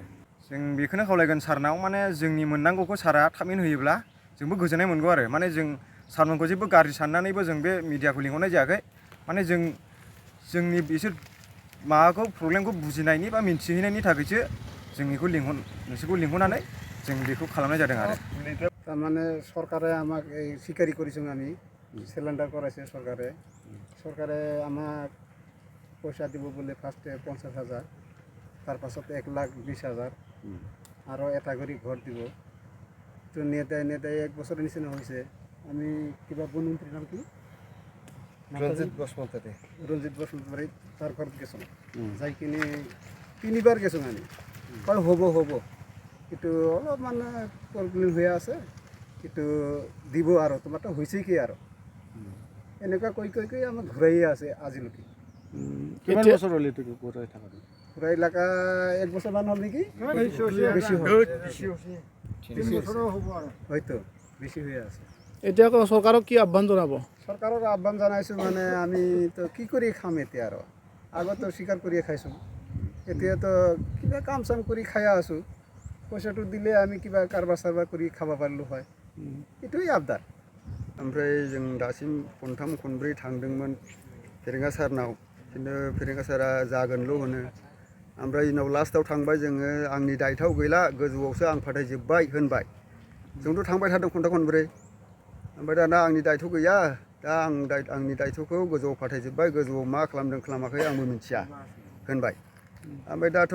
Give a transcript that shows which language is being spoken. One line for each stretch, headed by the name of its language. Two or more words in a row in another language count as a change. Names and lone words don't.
Bodo: जों बेखौनो खावलायगोन सारनाव, माने जोंनि मोननांगौखौ सारा थाबैनो होयोब्ला जोंबो गोजोननाय मोनगौ आरो। माने जों सारमोनखौ जेबो गाज्रि साननानैबो जों बे मिडियाखौ लिंहरनाय जायाखै, माने जोंनि बिसोर माबाखौ प्रब्लेमखौ बुजिनायनि बा मिन्थिहैनायनि थाखायसो जों नोंसोरखौ लिंहरनानै जों बेखौ खालामनाय जादों आरो।
Bangla: তারমানে সরকারে আমাকে এই স্বীকারই করেছেন, আমি সিলিন্ডার করাইছে সরকারে আমাক পয়সা দিব বলে ফার্স্টে 50,000, তার পাছত 1,20,000, আরও এটা করে ঘর দিব। তো নিয়ে দেয় 1 বছরের নিচে হয়েছে। আমি কিবা বনমন্ত্রীর নাম কি রঞ্জিত বসুমতারি তার ঘর গেছো, যাই কিনে 3বার গেছো। আমি কয় হব কিন্তু অলপ মানে প্রবলেম হয়ে আছে, কিন্তু দিব আর তোমারটা হয়েছে কি আর
Assamese: এনেকুৱা কৈ আমাক ঘূৰাইয়ে আছে আজিলৈকে। কিমান বছৰ হ'ল এইটো ঘূৰাই থকা? ঘূৰাই লাগা 1 বছৰমান হ'ল নেকি, বেছি হয়তো বেছি হৈ আছে। এতিয়া চৰকাৰক কি আহ্বান জনাব? চৰকাৰক আহ্বান জনাইছোঁ, মানে আমি তো কি কৰি খাম এতিয়া আৰু। আগতো স্বীকাৰ কৰিয়ে খাইছোঁ, এতিয়াতো কিবা কাম চাম কৰি খাই আছোঁ। পইচাটো দিলে আমি কিবা কাৰবাৰ চাৰবাৰ কৰি খাব পাৰিলোঁ হয়, এইটোৱে আবদাर।
Bodo: ओमफ्राय जों दासिम खनथाम खनब्रै थांदोंमोन फेरेंगा सारनाव खिन्थु फेरेंगा सारा जागोनल' होनो ओमफ्राय उनाव लास्टआव थांबाय जोङो आंनि दायथ'आव गैला गोजौआवसो आं फाथायजोब्बाय होनबाय जोंथ' थांबाय थादों खनथाम खनब्रै ओमफ्राय दाना आंनि दायथ' गैया दा आंनि दायथ'खौ गोजौआव फाथायजोब्बाय गोजौआव मा खालामदों खालामाखै आंबो मिथिया होनबाय ओमफ्राय दाथ'